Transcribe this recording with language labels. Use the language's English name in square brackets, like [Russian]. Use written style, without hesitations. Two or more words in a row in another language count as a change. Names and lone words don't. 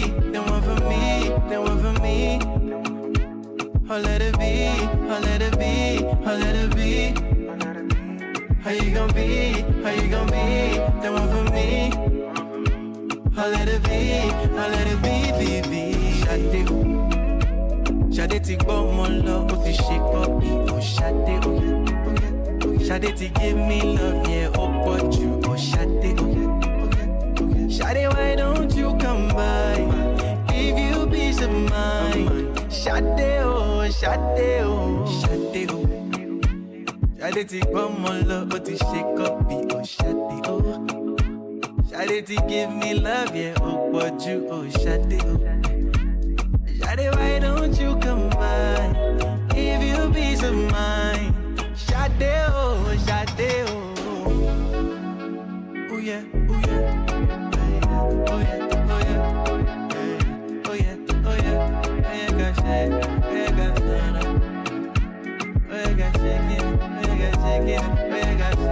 [English] The one for me, the one for me. Oh let it be, oh let it be, oh let it be. How you gon' be? How you gon' be? The one for me. Oh let it be, oh let it be, baby. [Yoruba] Shade oh, shade ti gbọ́ mọ́ lọ, ó ti ṣe copy. [English] Oh shade oh, shade ti give me love, yeah, [Yoruba] ó pọ̀ jù. [English] Oh shade oh. Shawty, why don't you come by? Give you peace of mind. Shawty, oh, Shawty, oh, Shawty, oh. Shawty, [Yoruba] ti gbọ́ mọ́ lọ, ó ti ṣe copy. [English] Oh, Shawty, oh. Shawty, ti give me love, yeah, [Yoruba] ó pọ̀ jù. [English] Oh, Shawty, oh. Shawty, why don't you come by? Give you peace of mind. Shawty, oh, Shawty, oh. Oh, yeah, oh, yeah. Oh yeah, oh yeah, oh yeah, oh yeah, oh yeah, got shake, oh yeah, got shake, oh yeah, got shaking, oh yeah, got shaking, oh yeah, got